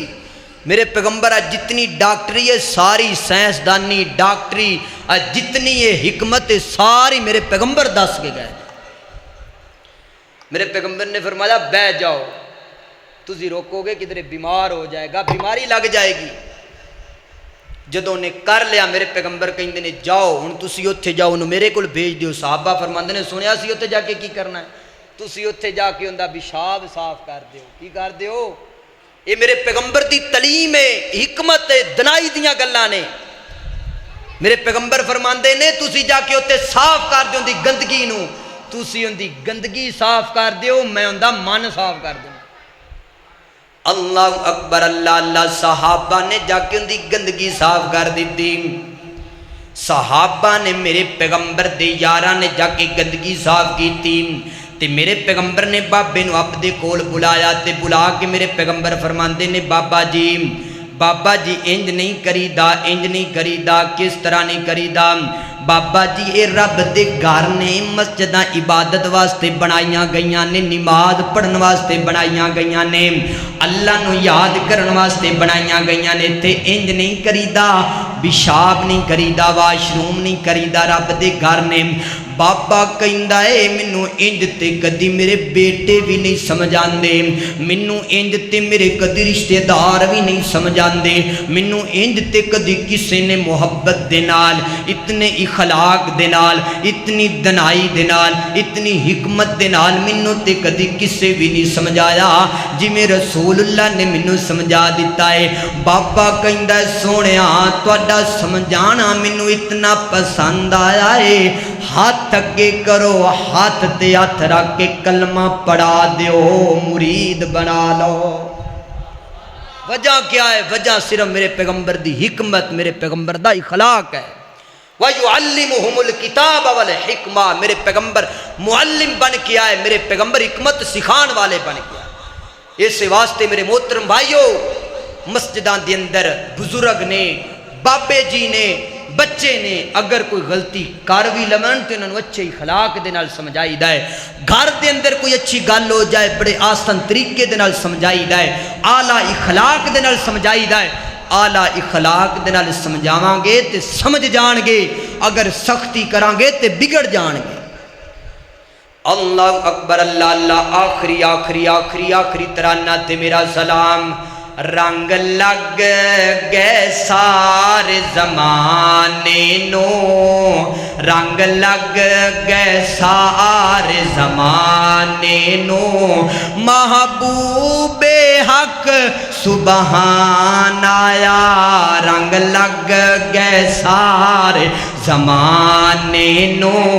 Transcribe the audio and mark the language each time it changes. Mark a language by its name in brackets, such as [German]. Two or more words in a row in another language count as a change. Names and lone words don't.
[Punjabi] میرے پیغمبر جتنی ڈاکٹری ہے ساری سائنسدانی ڈاکٹری جتنی یہ حکمت ہے ساری میرے پیغمبر دس کے گئے۔ میرے پیغمبر نے فرمایا بیٹھ جاؤ، تسی روکو گے کدھر بیمار ہو جائے گا، بیماری لگ جائے گی۔ جدوں نے کر لیا میرے پیغمبر کہندے نے جاؤ ہن تسی اوتھے جاؤ، انہوں میرے کول بھیج دیو۔ صحابہ فرماندے نے سنیا سی اوتھے جا کے کی کرنا ہے؟ تسی اوتھے جا کے اوندا پیشاب صاف کر دیو۔ کی کر دیو؟ یہ میرے پیغمبر دی تعلیم ہے، حکمت ہے، دنائی دیاں گلاں نے۔ میرے پیغمبر فرماندے نے تسی جا کے اتنے صاف کر دیو دی گندگی نو، تسی ان دی گندگی صاف کر دیو، میں ان دا من صاف کر دوں۔ [Arabic] اللہ اکبر، اللہ اللہ۔ [Punjabi] صحابہ نے جا کے ان دی گندگی صاف کر دیتی، صحابہ نے میرے پیغمبر دے یاراں نے جا کے گندگی صاف کیتی تے میرے پیغمبر نے بابے نو اپنے کول بلایا تے بلا کے میرے پیغمبر فرماندے نے بابا جی انج نہیں کریدا، انج نہیں کریدا، کس طرح نہیں کریدا بابا جی، اے رب دے گھر نے مسجداں عبادت واسطے بنائیاں گئیاں نے، نماز پڑھن واسطے بنائیاں گئیاں نے، اللہ نو یاد کرن واسطے بنائیاں گئیاں نے، تے انج نہیں کریدا، پیشاب نہیں کریدا، واش روم نہیں کریدا رب دے گھر نے۔ بابا کہندا اے مینوں انج تے کدی میرے بیٹے بھی نہیں سمجھاندے، مینوں انج تے میرے کدی رشتہ دار بھی نہیں سمجھاندے، مینوں انج تے کدی کسے نے محبت دے نال، اتنے اخلاق دے نال، اتنی دنائی دے نال، اتنی حکمت دے نال مینوں تے کدی کسے بھی نہیں سمجھایا جویں رسول اللہ نے مینوں سمجھا دیتا ہے۔ بابا کہندا سونیا تہاڈا سمجھانا مینوں اتنا پسند آیا ہے، ہاتھ اگے کرو، ہاتھ تے ہاتھ رکھ کے کلمہ پڑھا دیو، مرید بنا لو۔ [Urdu] وجہ کیا ہے؟ [Punjabi] وجہ صرف میرے پیغمبر دی حکمت، میرے پیغمبر دا اخلاق ہے۔ [Arabic] وَيُعَلِّمُهُمُ الْكِتَابَ وَالْحِكْمَةَ، [Punjabi] میرے پیغمبر معلم بن کے آئے، میرے پیغمبر حکمت سکھان والے بن کے آئے۔ اس واسطے میرے محترم بھائیو، مسجدان دے اندر بزرگ نے، بابے جی نے، بچے نے اگر کوئی غلطی کر بھی لمن تو انہوں اچھے اخلاق دے نال سمجھائی دا ہے۔ گھر دے اندر کوئی اچھی گل ہو جائے بڑے آسان طریقے دے نال سمجھائی دا ہے، اعلیٰ اخلاق دے نال سمجھائی دا ہے۔ اعلیٰ اخلاق دے نال سمجھاواں گے تے سمجھ جان گے، اگر سختی کران گے تے بگڑ جان گے۔ [Arabic] اللہ اکبر، اللہ اللہ۔ [Punjabi] آخری آخری آخری آخری ترانہ تے میرا سلام۔ رنگ لگ گئے سارے زمانے نو، رنگ لگ گئے سارے زمانے نو، محبوب حق سبحان آیا، رنگ لگ گئے سارے زمانے نو،